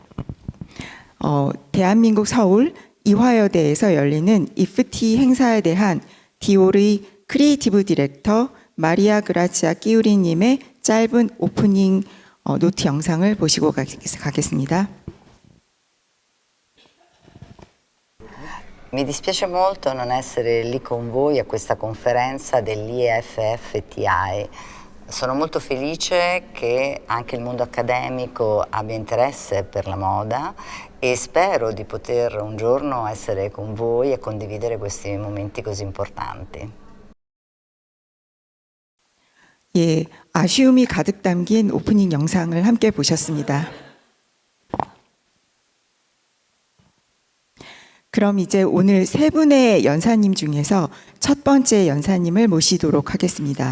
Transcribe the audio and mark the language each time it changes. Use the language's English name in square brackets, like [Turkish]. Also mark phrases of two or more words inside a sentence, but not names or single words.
[Korean] 대한민국 서울 이화여대에서 열리는 IFT 행사에 대한 디올의 크리에이티브 디렉터 마리아 그라치아 끼우리님의 짧은 오프닝 노트 영상을 보시고 가겠습니다. [Italian] Mi dispiace molto non essere lì con voi a questa conferenza dell'IFFTI. Sono molto felice che anche il mondo accademico abbia interesse per la moda e spero di poter un giorno essere con voi e condividere questi momenti così importanti. [Korean] 예, 아쉬움이 가득 담긴 오프닝 영상을 함께 보셨습니다. 그럼 이제 오늘 세 분의 연사님 중에서 첫 번째 연사님을 모시도록 하겠습니다.